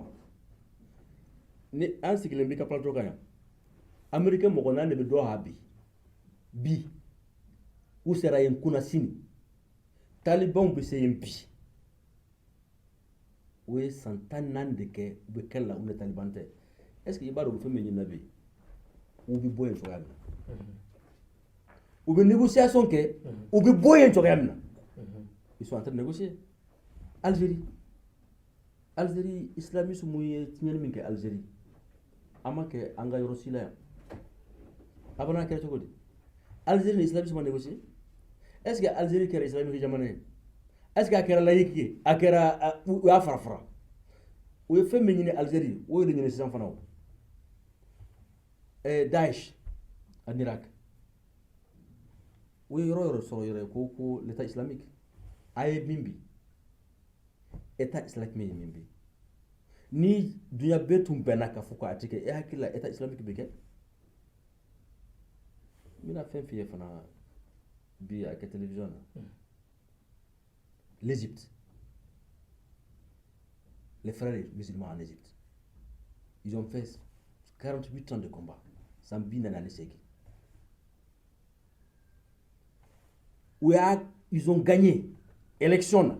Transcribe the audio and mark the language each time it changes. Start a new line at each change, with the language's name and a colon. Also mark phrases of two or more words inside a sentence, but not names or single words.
Bambara: Ni an sigile bi ka plateau kanya. Américain mɔgɔ naani de bɛ dɔ ha bi u sera yen kunna sini talibanw bɛ se yen bi u ye san 14 de kɛ u bɛ kɛlɛ la u ni taliban tɛ
French: est ce que
Bambara: i b'a dɔn u bɛ fɛn min ɲinina bi u bɛ bɔ yen cogoya min na u bɛ négociation kɛ u bɛ bɔ yen cogoya min na
French: ils sont en train de négocier.
Bambara: Algérie islamisme mun ye tiɲɛni min kɛ Algérie an ma kɛ an ka yɔrɔ si la yan. Abana kɛra cogo di Algérie ni islamisme ma négocier
French: est ce que
Bambara: Algérie kɛra islamique jamana ye
French: est ce que
Bambara: a kɛra laïque ye a kɛra u y'a fara fara u ye fɛn min ɲini Algérie o ye de ɲini sisan fana o
French: Daesh en Irak
Bambara: u ye yɔrɔ yɔrɔ sɔrɔ yɛrɛ ko
French: l'état islamique
Bambara: a ye min bi
French: état islamique
Bambara: ye min bi ni dunya bɛɛ tun bɛnna k'a fɔ ko a tɛ kɛ e hakili la
French: état islamique
Bambara: bɛ kɛ.
French: Mina fait fier
Bambara: fana bi
French: à la télévision. L'Égypte. Les frères musulmans en Égypte. Ils ont fait 48 ans de combat sans bien analyser. Ils ont gagné élection.